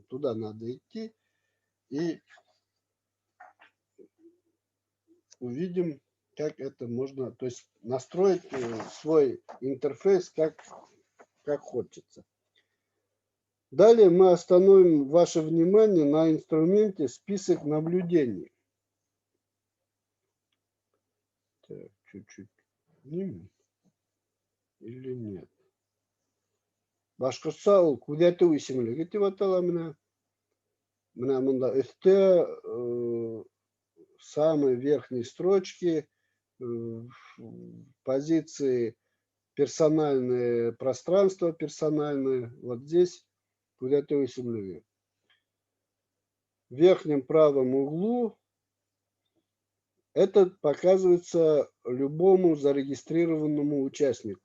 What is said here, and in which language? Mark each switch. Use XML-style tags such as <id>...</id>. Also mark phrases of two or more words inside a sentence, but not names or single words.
<ru>Туда надо идти и увидим, как это можно, то есть настроить свой интерфейс как хочется. Далее мы остановим ваше внимание на инструменте «Список наблюдений». Так, чуть-чуть снимем или нет?</ru> <tt>Башкортса ул күзәтү исемлеге дип атала менә. Менә монда өстә</tt> <ru>самой верхней строчке позиции персональное пространство, персональное. Вот здесь куда-то В верхнем правом углу это показывается любому зарегистрированному участнику.</ru>